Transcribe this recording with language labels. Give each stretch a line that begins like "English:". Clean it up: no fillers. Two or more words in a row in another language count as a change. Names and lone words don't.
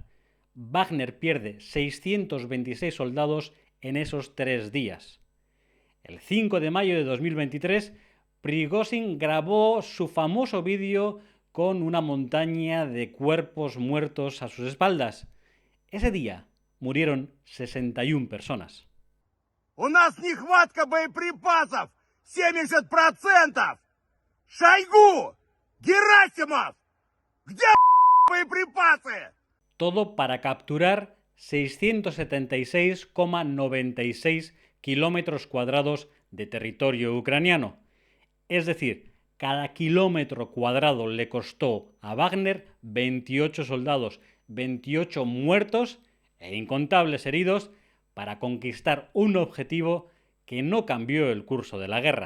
Spanish: Wagner pierde 626 soldados en esos 3 días. El 5 de mayo de 2023, Prigozhin grabó su famoso vídeo con una montaña de cuerpos muertos a sus espaldas. Ese día murieron 61 personas.
Russian: У нас нехватка боеприпасов 70%! Шойгу! Герасимов! Где боеприпасы?
Spanish: Todo para capturar 676,96 kilómetros cuadrados de territorio ucraniano. Es decir, cada kilómetro cuadrado le costó a Wagner 28 soldados, 28 muertos e incontables heridos para conquistar un objetivo que no cambió el curso de la guerra.